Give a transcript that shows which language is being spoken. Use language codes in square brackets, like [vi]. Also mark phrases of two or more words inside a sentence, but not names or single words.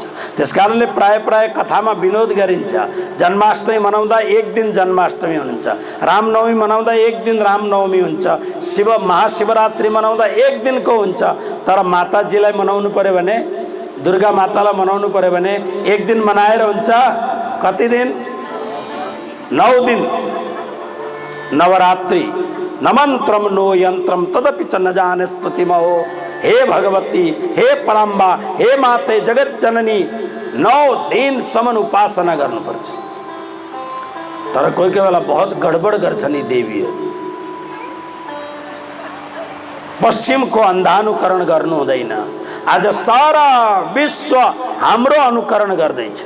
[ne] त्यसकारणले प्राय प्राय कथामा विनोद गरिन्छ। जन्माष्टमी मनाउँदा एक दिन जन्माष्टमी हुन्छ, रामनवमी मनाउँदा एक दिन रामनवमी हुन्छ, महाशिवरात्रि मनाउँदा एक दिनको हुन्छ। तर माताजीलाई मनाउनु पर्यो भने, दुर्गा मातालाई मनाउनु पर्यो भने एक दिन मनाएर हुन्छ। कति दिन? 9 दिन। [sa] नवरात्रि न मन्त्रम नो यन्त्रम तदपि च न जाने स्तुतिमहो। [ne] हे भगवती, हे पराम्बा, हे माते जगत जननी, 9 दिनसम्म उपासना गर्नुपर्छ। तर कोही कोही बेला बहुत गडबड गर्छन् यी देवीहरू। पश्चिमको अन्धानुकरण गर्नु हुँदैन। आज सारा विश्व हाम्रो अनुकरण गर्दैछ।